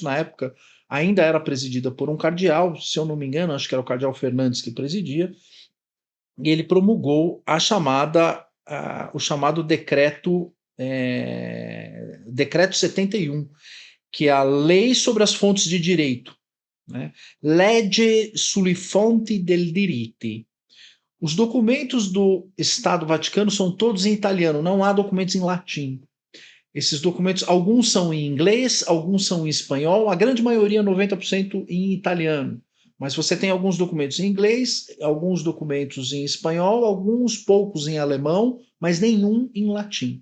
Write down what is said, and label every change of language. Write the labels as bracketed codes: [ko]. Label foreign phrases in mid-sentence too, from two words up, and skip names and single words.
[pt] Na época ainda era presidida por um cardeal, se eu não me engano, acho que era o cardeal Fernandes que presidia, e ele promulgou o chamado decreto 71, que é a Lei sobre as Fontes de Direito, né? [it] Legge sulle fonti del diritti, [pt] Os documentos do Estado Vaticano são todos em italiano, não há documentos em latim. Esses documentos, alguns são em inglês, alguns são em espanhol, a grande maioria, 90%, em italiano. Mas você tem alguns documentos em inglês, alguns documentos em espanhol, alguns poucos em alemão, mas nenhum em latim.